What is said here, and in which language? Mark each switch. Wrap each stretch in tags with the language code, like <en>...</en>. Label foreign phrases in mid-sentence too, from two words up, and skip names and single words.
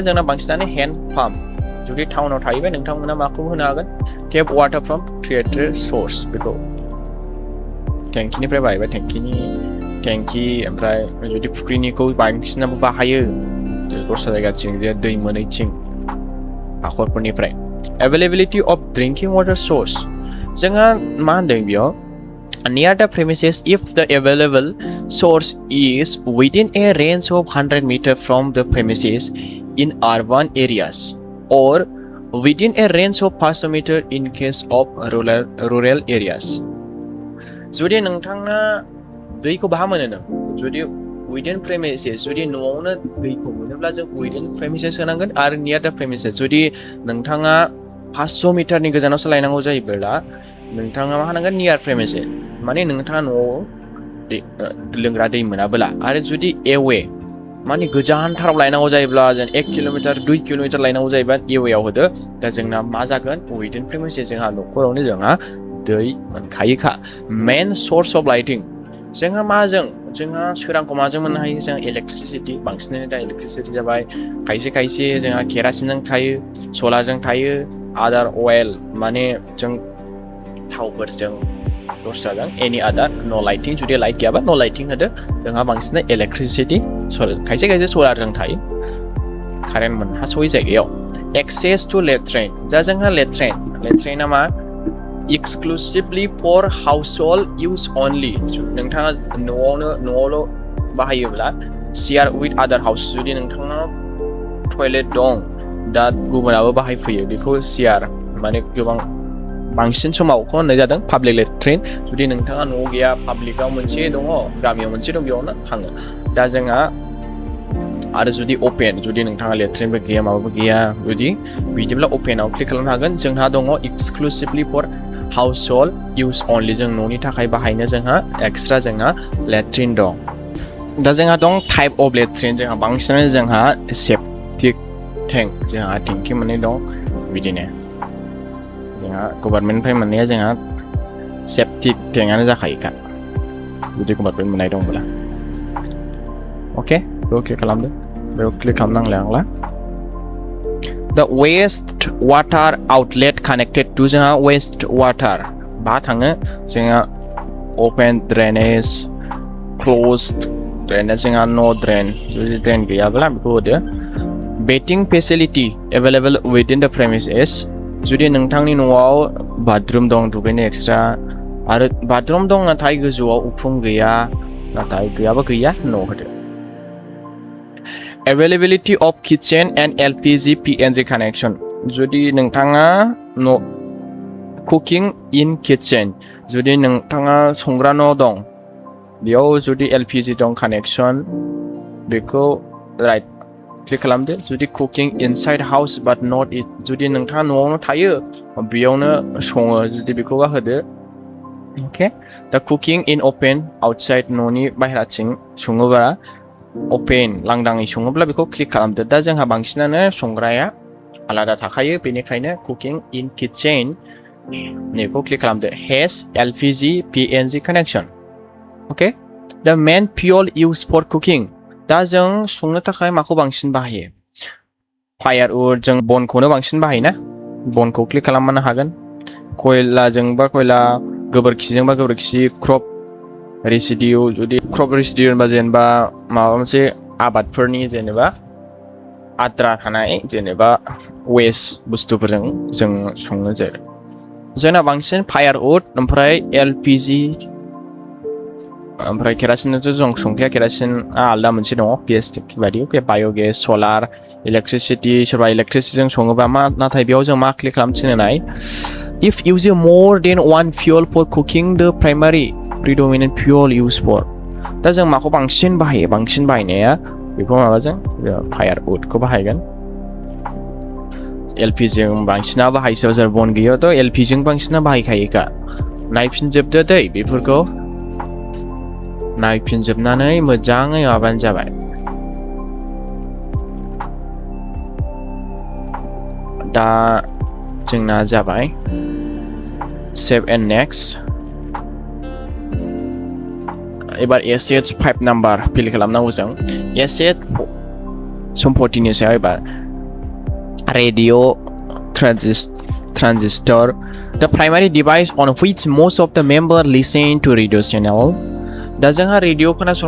<brx>जोंना बांसिनानो</brx> <en>hand pump.</en> <brx>जुदि टाउनाव थायोबा नोंथांमोना माखौ होनो हागोन</brx> <en>tap water from treated source</en> <brx>बेखौ टेंकिनिफ्राय बाहायबाय टेंकि ओमफ्राय जुदि फुख्रिनिखौ बांसिनाबो बाहायो दस्रा जायगाथिं जे दै मोनैथिं हाखरफोरनिफ्राय.</brx> <en>availability of drinking water source</en> <brx>जोंहा मा होनदों बेयाव</brx> <en>near the premises if the available source is within a range of 100 meters from the premises in urban areas or within a range of 500 meters in case of rural areas.</en> <brx>जुदि नोंथाङा दैखौ बहा मोनो नों जुदि</brx> <en>within premises</en> <brx>जुदि न'आवनो दैखौ मोनोब्ला जों</brx> <en>within premises</en> <brx>होनांगोन आरो</brx> <en>near the premises</en> <brx>जुदि नोंथाङा 500 मिटारनि गोजानावसो लायनांगौ जायोब्ला नोंथाङा मा होनांगोन</brx> <en>near premises</en> <brx>माने नोंथाङा न'आव लोंग्रा दै मोनाबोला. आरो जुदि एवे माने गोजानथाराव लायनांगौ जायोब्ला जों 1 किल'मिटार 2 किल'मिटार लायनांगौ जायोबा एवेआव होदो. दा जोंना मा जागोन</brx> <en>within premises</en> <brx>जोंहा न'खरावनो जोंहा दै मोनखायोखा.</brx> <en>main source of lighting</en> <brx>जोंहा जोंहा सोरांखौ माजों मोननो हायो जों इलेक्ट्रिसिटि. बांसिनानो दा इलेक्ट्रिसिटि जाबाय. खायसे जोंहा केरासिनजों थायो सलारजों थायो</brx> <en>other oil</en> <brx>माने जों थावफोरजों दस्राजों</brx> <en>any other no lighting</en> <brx>जुदि लाइट गैयाबा</brx> <en>no lighting</en> <brx>होदो. जोंहा बांसिन इलेक्ट्रिसिटि खायसे सलारजों थायो कारेन्ट मोनहासयै जायगायाव.</brx> <en>access to latrine</en> <brx>दा जोंहा लेट्रिना मा</brx> <en>exclusively for household use only.</en> <brx>नोंथाङा न'आवल' बाहायोब्ला</brx> <en>share with other house</en> <brx>जुदि नोंथाङा टयलेट दं दा गुबुनाबो बाहायफैयो बेखौ share माने गोबां बांसिन समाव खौ होननाय जादों</brx> <en>public latrine.</en> <brx>जुदि नोंथाङा न'आव गैया पाब्लिकआव मोनसे दङ गामियाव मोनसे दं बेयावनो थाङो. दा जोंहा आरो जुदि अपेन जुदि नोंथाङा लेट्रिनबो गैया माबाबो गैया जुदि बिदिब्ला अपेनाव क्लिक खालामनो हागोन. जोंहा दङ</brx> <en>exclusively for household use only</en> <brx>जों न'नि थाखाय बाहायनो जोंहा एक्सट्रा जोंहा लेट्रिन दं दा जोंहा दं</brx> <en>type of latrine</en> <brx>जोंहा बांसिनानो जोंहा</brx> <en>septic tank</en> <brx>जोंहा टेंकि मोननै दं बिदिनो जोंहा गभर्नमेन्टनिफ्राय मोननाया जोंहा सेप्टिक टेंकआनो जाखायोखा जुदि गभर्नमेन्ट मोननाय दंब्ला अके बेयाव क्लिक खालामदो बेयाव क्लिक खालामनांला आंला</brx> <en>The waste water outlet connected to</en> <brx>जोंहा</brx> <en>waste water</en> <brx>बा थाङो जोंहा</brx> <en>open drainage closed drainage</en> <brx>जोंहा</brx> <en>no drain</en> <brx>जुदि drain गैयाब्ला बेखौ होदो</brx> <en>bathing facility available within the premises</en> <brx>जुदि नोंथांनि न'आव बाथरुम दं दुगैनो एक्सट्रा आरो बाथरुम दं नाथाय गोजौआव उखुम गैया नाथाय गैयाबा गैया न' होदो</brx> <en>Availability of kitchen and LPG PNG connection</en> <brx>जुदि नोंथाङा</brx> <en>cooking in kitchen</en> <brx>जुदि नोंथाङा संग्रा न' दं बेयाव जुदि</brx> <en>LPG दं connection बेखौ right</en> <brx>क्लिक खालामदो जुदि</brx> <en>cooking inside house but not it</en> <brx>जुदि नोंथाङा न'आवनो थायो बेयावनो सङो जुदि बेखौबा होदो</brx> <en>okay the cooking in open outside</en> <brx>न'नि बाहेराथिं सङोबा open लांदाङै सङोब्ला बेखौ क्लिक खालामदो दा जोंहा बांसिनानो संग्राया आलादा थाखायो बेनिखायनो</brx> <en>cooking in kitchen</en> <brx>नैखौ क्लिक खालामदो has</brx> <en>LPG PNG connection okay the main fuel used for cooking</en> <brx>दा जों संनो थाखाय माखौ बांसिन बाहायो firewood जों बनखौनो बांसिन बाहायोना बनखौ क्लिक खालामनो हागोन खयलाजोंबा खयला गोबोरखिजोंबा गोबोरखि</brx> <en>crop residue</en> <brx>जुदि</brx> <en>crop residue</en> <brx>होनबा जेनेबा माबा मोनसे आबादफोरनि जेनेबा आद्रा थानाय जेनेबा वेस्ट बुस्थुफोरजों जों संनो जायो जोंना बांसिन फायारवुड ओमफ्राय एलपिजि ओमफ्राय केरासिनजों जों संखाया केरासिनआ आलदा मोनसे दङ गेस बायदि बाय'गेस सलार इलेक्ट्रिसिटि सोरबा इलेक्ट्रिसिटिजों सङोबा मा नाथाय बेयाव जों मा क्लिक खालामथिनोनाय</brx> <en>if using more than one fuel for cooking the primary predominant fuel used for</en> <brx>दा जों माखौ बांसिन बाहायो बांसिन बाहायनाया बेखौ माबाजों फायारवुडखौ बाहायगोन एलपिजिजों बांसिना बाहायो सोरबा सोरबा बन गैयाथ' एलपिजिजों बांसिना बाहायखायोखा नायफिनजोबदो दै बेफोरखौ नायफिनजोबनानै मोजाङै माबानो जाबाय दा जोंना जाबाय</brx> <en>save and next</en> <brx>एबार एसेट 5 नाम्बार फिल खालामनांगौ जों एसेट सम्पथिनि सायाव एबार रेडिअ</brx> <en>transistor the primary device on which most of the member listen to radio channel</en> <brx>दा जोंहा रेडिअ खोनासंनो</brx>